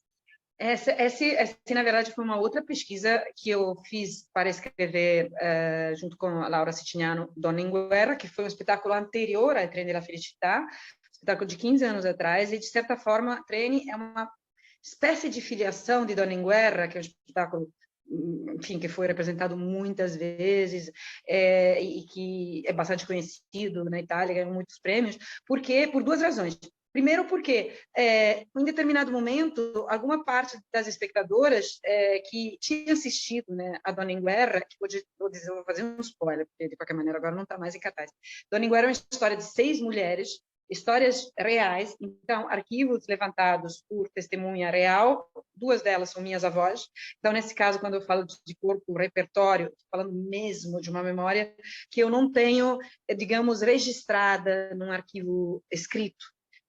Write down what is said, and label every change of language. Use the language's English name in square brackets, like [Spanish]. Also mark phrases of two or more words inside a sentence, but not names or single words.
[Portuguese] Essa, na verdade, foi uma outra pesquisa que eu fiz para escrever junto com a Laura Siciliano, Donna in Guerra, que foi um espetáculo anterior a Treni della Felicità, espetáculo de 15 anos atrás, e, de certa forma, Treni é uma espécie de filiação de Donna in Guerra, que é um espetáculo, enfim, que foi representado muitas vezes e que é bastante conhecido na Itália, ganhou muitos prêmios, por duas razões. Primeiro porque, em determinado momento, alguma parte das espectadoras que tinha assistido, né, a Donna in Guerra, que vou fazer um spoiler, porque de qualquer maneira agora não está mais em cartaz. Donna in Guerra é uma história de 6 mulheres, histórias reais, então, arquivos levantados por testemunha real, 2 delas são minhas avós. Então, nesse caso, quando eu falo de corpo, repertório, estou falando mesmo de uma memória que eu não tenho, digamos, registrada num arquivo escrito.